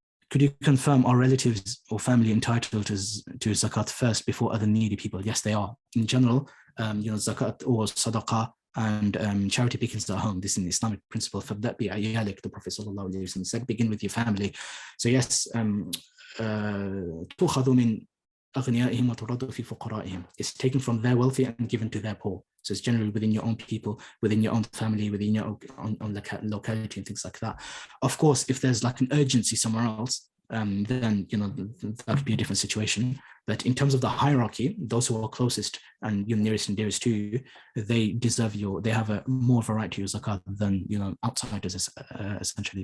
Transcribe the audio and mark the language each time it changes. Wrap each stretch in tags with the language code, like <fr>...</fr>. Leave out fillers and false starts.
<en>Could you confirm, are relatives or family entitled to zakat first before other needy people? Yes, they are. In general, zakat or sadaqah and charity begins at home. This is an Islamic principle.</en> <ar>فَبْدَأْ بِعِيَالِكَ,</ar> <en>the Prophet ﷺ said, begin with your family. So yes,</en> <ar>تُؤْخَذُ مِنْ أَغْنِيَائِهِمْ وَتُرَدُّ فِي فُقَرَائِهِمْ.</ar> <en>It's taken from their wealthy and given to their poor. So it's generally within your own people, within your own family, within your own locality and things like that. Of course, if there's like an urgency somewhere else, then that would be a different situation. But in terms of the hierarchy, those who are closest and nearest and dearest to you, they have more of a right to your zakat than outsiders essentially.</en>